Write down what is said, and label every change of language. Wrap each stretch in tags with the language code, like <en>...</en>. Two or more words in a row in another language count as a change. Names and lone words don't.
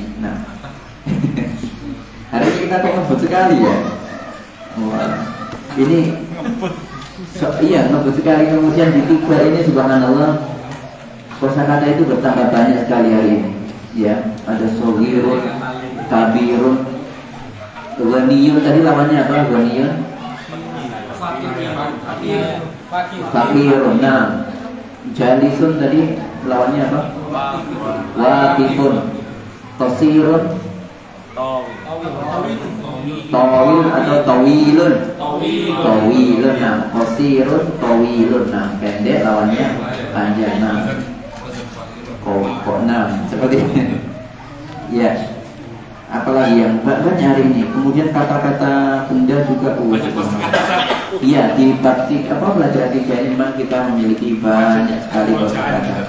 <id>Nah, hari ini kita kok ngebut sekali ya. Wah, ini iya ngebut sekali. Kemudian di tiga ini subhanallah, kosakata itu bertambah banyak sekali hari ini. Ya, ada</id> <ar>صغيرٌ، كبيرٌ، غنيٌّ.</ar> <id>Tadi lawannya apa?</id> <ar>غنيٌّ، فقيرٌ.</ar> <id>Nah, jalisun tadi lawannya apa?</id> <ar>Waqifun. قصيرٌ، طويل atau tawilun. Tawilun. Nah, قصيرٌ، طويلٌ.</ar> <id>Nah, pendek lawannya panjang. Nah, kok nah seperti ini. Ya. Apalagi yang banyak hari ini. Kemudian kata-kata benda juga. Iya, di praktik apa pelajaran tiga ini memang kita memiliki banyak sekali kosakata.</id>